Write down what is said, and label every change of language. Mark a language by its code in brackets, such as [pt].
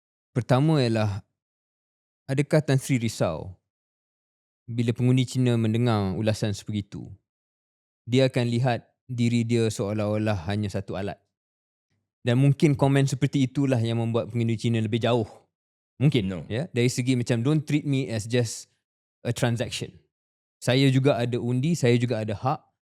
[ms] Pertama ialah, adakah Tan Sri risau bila pengundi Cina mendengar ulasan sebegitu? Dia akan lihat diri dia seolah-olah hanya satu alat. Dan mungkin komen seperti itulah yang membuat pengundi Cina lebih jauh. Mungkin. [en] No. [ms] Ya, dari segi macam [en] don't treat me as just a transaction. [ms] Saya juga ada undi, saya juga ada hak.